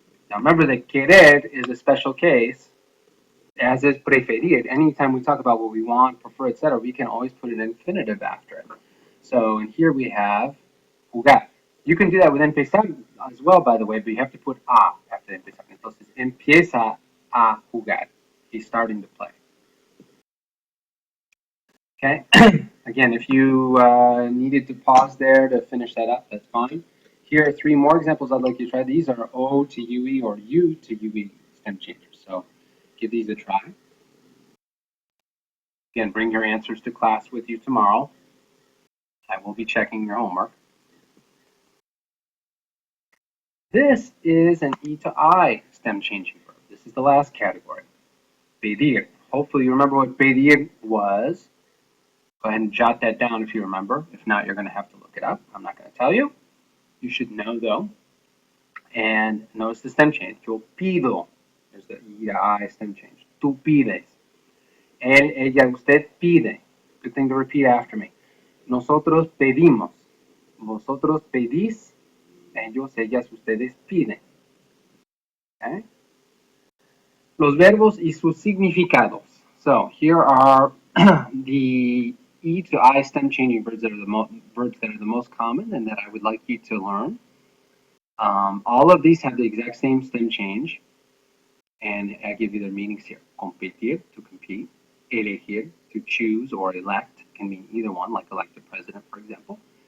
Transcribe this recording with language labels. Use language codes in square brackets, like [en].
[en] Now remember that querer is a special case, as is preferir. Anytime we talk about what we want, prefer, etc., we can always put an infinitive after it. So in here we have jugar. You can do that with empezar as well, by the way, but you have to put a after empezar. [es] Entonces, empieza a jugar. [en] He's starting to play. Okay. Again, if you needed to pause there to finish that up, that's fine. Here are 3 more examples I'd like you to try. These are O to UE or U to UE stem changers. So give these a try. Again, bring your answers to class with you tomorrow. I will be checking your homework. This is an E to I stem changing verb. This is the last category. Pedir. Hopefully you remember what pedir was. Go ahead and jot that down if you remember. If not, you're going to have to look it up. I'm not going to tell you. You should know though. And notice the stem change. [es] Yo pido. [en] There's the E to I stem change. [es] Tú pides. Él, ella, usted pide. [en] Good thing to repeat after me. [es] Nosotros pedimos. Vosotros pedís. Ellos, ellas, ustedes piden. Okay? Los verbos y sus significados. [en] So here are the E to I stem changing verbs that are the most common and that I would like you to learn. All of these have the exact same stem change, and I give you their meanings here. Competir, to compete. Elegir, to choose or elect, can mean either one, like elect a president, for example.